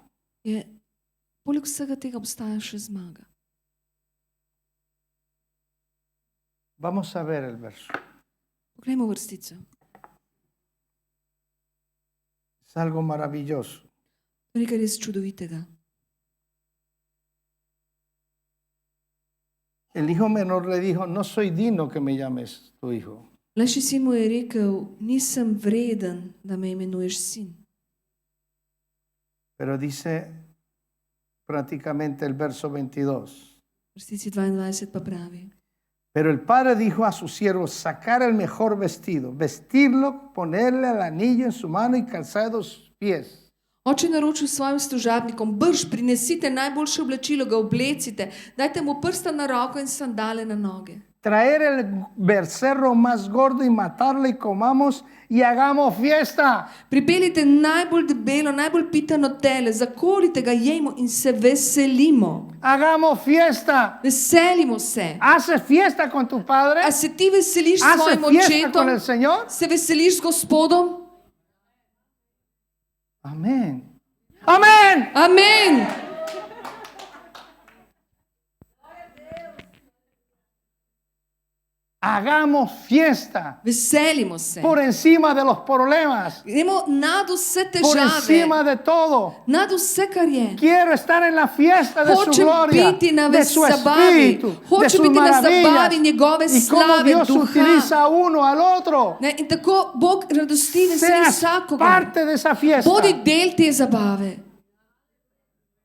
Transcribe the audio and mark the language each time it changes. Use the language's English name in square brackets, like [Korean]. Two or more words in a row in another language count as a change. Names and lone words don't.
[Slovenian] poleg vsega tega obstaja še zmaga. [Spanish] Vamos a ver el verso. [Slovenian] Poglejmo vrstico. [Spanish] Es algo maravilloso. [Slovenian] To je nekaj res čudovitega. [Spanish] El hijo menor le dijo, no soy digno que me llames tu hijo. [Slovenian] Mlajši sin mu je rekel, nisem vreden, da me imenuješ sin. [Spanish] Pero dice prácticamente el verso 22. [Slovenian] Vrstici 22 pa pravi. [Spanish] Pero el padre dijo a sus siervos, sacar el mejor vestido, vestirlo, ponerle el anillo en su mano y calzado sus pies. [Slovenian] Oče naročil svojim služabnikom, brž, prinesite najboljše oblačilo, ga oblecite, dajte mu prsta na roko in sandale na noge. [Spanish] Traer el becerro más gordo y matarlo y comamos y hagamos fiesta. [Slovenian] Pripeljite najbolj debelo, najbolj pitano tele, zakolite ga, jejmo in se veselimo. [Spanish] Hagamos fiesta. [Slovenian] Veselimo se. [Spanish] Haces fiesta con tu padre. [Slovenian] A se ti veseliš s [Spanish] Haces [Slovenian] svojim [Spanish] fiesta [Slovenian] očetom? [Spanish] con el Señor. [Slovenian] Se veseliš s Gospodom? [Spanish] Amén. Amén. [Slovenian] Amen. [Spanish] Hagamos fiesta [Slovenian] Veselimo se. [Spanish] por encima de los problemas, [Slovenian] Gremo nad vse [Spanish] por [Slovenian] težave, [Spanish] encima de todo. [Slovenian] nad vse, kar je. [Spanish] Quiero estar en la fiesta de su [Slovenian] Hočem [Spanish] gloria, [Slovenian] biti na [Spanish] de su [Slovenian] zabavi, [Spanish] espíritu, de [Slovenian] hočem [Spanish] sus [Slovenian] biti na [Spanish] maravillas [Slovenian] zabavi njegove [Spanish] y cómo [Slovenian] slave, [Spanish] Dios [Slovenian] duha. [Spanish] utiliza a uno al otro. [Slovenian] Ne, in tako Bog radosti veseli [Spanish] Seas [Slovenian] vsakoga. [Spanish] parte de esa fiesta. [Slovenian] Bodi del te zabave.